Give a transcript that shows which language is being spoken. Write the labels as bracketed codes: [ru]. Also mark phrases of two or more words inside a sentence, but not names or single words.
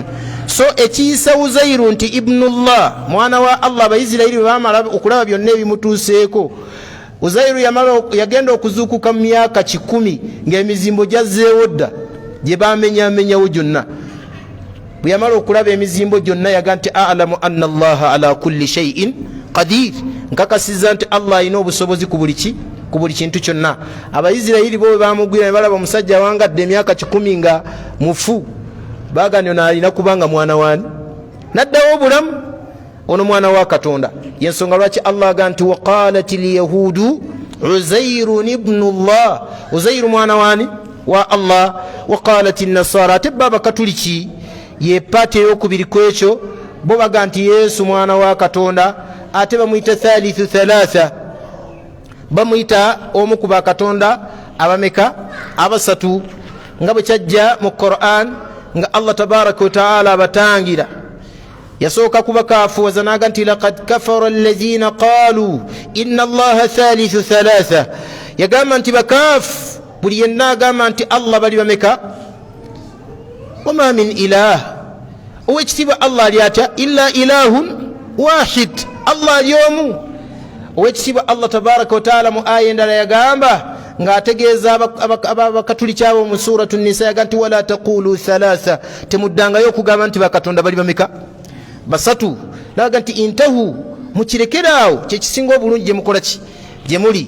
[lg] So ekiyisa Uzairu nti ibnullah mwana wa Allah abayisirayiri bwe baamala okulaba byonna ebimutuuseeko Uzairu yagenda okuzuukuka mu myaka 10 ng'emizimbo gyazzeewo dda gye bamenyamenyawo gyonna. Bwe yamala okulaba emizimbo gyonna yaga nti [ar] أعلم أن الله على كل شيء قدير, [lg] nkakasiza nti Allah alina obusobozi ku buli kintu kyonna. Abayisirayiri bo bwe baamugwira ne balaba omusajja awangadde emyaka 10 nga mufu bagane nalina kubanga mwana wani naddawo obulamu ono mwana wa Katonda. Yensonga lwaki Allah aga nti [ar] وقالت اليهود عزير ابن الله, [lg] Uzairu mwana wani wa Allah. [ar] وقالت النصارى [lg] tebaba katuliki ye pate yokubiri kwekyo bo baga nti Yesu mwana wa Katonda ate bamuyita [ar] ثالث ثلاثة, [lg] bamuyita omu ku bakatonda abameka abasatu nga bwe kyajja mu Qur'an nga Allah [ar] تبارك وتعالى [lg] abatangira. Yasooka kubakaafuwaza naga nti [ar] لقد كفر الذين قالوا إن الله ثالث ثلاثة, [lg] yagamba nti bakaafu buli yenna agamba nti Allah bali bameka. [ar] وما من إله, [lg] owekitiibwa Allah ali atya [ar] إلا إله واحد, [lg] Allah ali omu. Owekitiibwa Allah [ar] تبارك وتعالى [lg] mu aya endala yagamba nga ategeeza abakatuliki abo mu suratu Nisa yaga nti [ar] ولا تقولوا ثلاثة, [lg] temuddangayo okugamba nti bakatonda bali bameka basatu. Naga nti intahu, mukirekeraawo kyekisinga obulungi gye mukola ki gye muli.